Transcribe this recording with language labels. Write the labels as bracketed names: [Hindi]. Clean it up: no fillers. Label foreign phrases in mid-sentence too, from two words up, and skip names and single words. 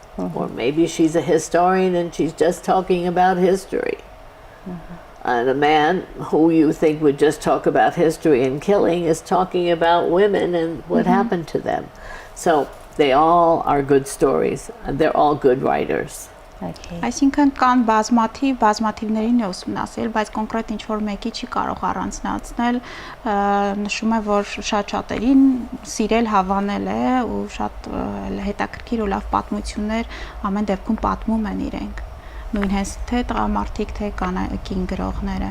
[English] Or maybe she's a historian and she's just talking about history. And a man who you think would just talk about history and killing is talking about women and what happened to them. So they all are good stories, and they're all good writers. [Armenian] Այսինքն կան բազմաթիվներին է ուսումնասիրել, բայց կոնկրետ ինչ-որ մեկի չի կարող առանձնացնել, նշում է, որ շատ-շատերին սիրել հավանել է ու շատ հետաքրքիր ու լավ պատմություններ ամեն դեպքում պատմում են իրենք, նույն հենց թե տղամարդիկ, թե կին գրողները։